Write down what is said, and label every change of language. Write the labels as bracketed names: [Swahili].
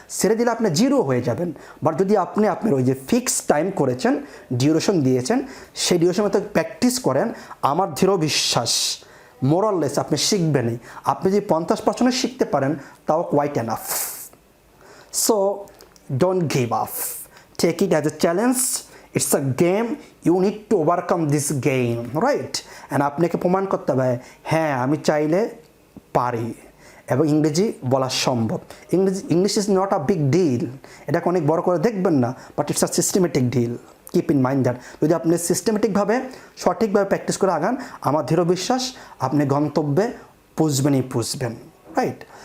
[Bangla] ছেড়ে দিলে আপনি জিরো হয়ে যাবেন। বাট যদি আপনি আপনার ওই যে ফিক্সড টাইম করেছেন, ডিউরেশন দিয়েছেন, সেই ডিউরেশন মতো প্র্যাকটিস করেন, আমার দৃঢ় বিশ্বাস মোরাললেস আপনি শিখবেনই। আপনি যদি 50% শিখতে পারেন তাও [English] Quite enough. So don't give up, take it as a challenge. It's a game, you need to overcome this game, right? [Bangla] And আপনাকে প্রমাণ করতে হবে হ্যাঁ আমি চাইলে পারি, এবং ইংরেজি বলা সম্ভব। [English] English is not a big deal, [Bangla] এটাকে অনেক বড় করে দেখবেন না, [English] But it's a systematic deal. Keep in mind that [Bangla] যদি আপনি সিস্টেমেটিকভাবে সঠিকভাবে প্র্যাকটিস করে আগান, আমার দৃঢ় বিশ্বাস আপনি গন্তব্যে পুষবেন, রাইট?